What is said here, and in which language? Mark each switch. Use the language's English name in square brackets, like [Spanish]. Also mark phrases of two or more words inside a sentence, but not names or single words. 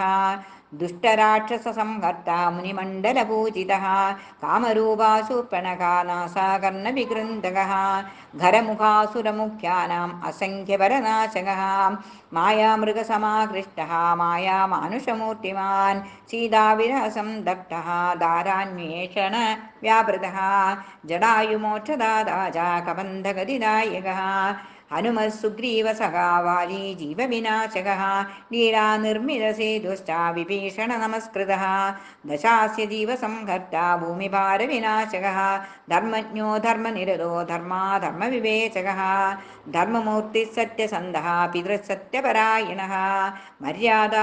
[Sanskrit] ദുഷ്ടരാക്ഷസസംഹർത്താ മുനിമണ്ഡലപൂജിതः കാമരൂപാശൂർപ്പണഖാ നാസാകർണവികൃന്തകः ഖരമുഖാസുരമുഖ്യാനാം അസംഖ്യപരനാശകः മായാമൃഗസമാകൃഷ്ടः മായാമാനുഷമൂർത്തിമാൻ സീതാവിരഹസംദഗ്ധः ദാരാന്വേഷണ വ്യാപൃതः ജടായുമോക്ഷദാതാ ച കബന്ധഗതിദായകः हनुमत्सुग्रीवसखावाली जीवविनाशकः लीलानिर्मितसेतुश्च विभीषणनमस्कृतः दशास्य जीवसंहर्ता भूमिभारविनाशकः धर्मज्ञो धर्मनिरतो धर्माधर्मविवेचकः धर्ममूर्तिः सत्यसन्धः पितृसत्यपरायणः मर्यादा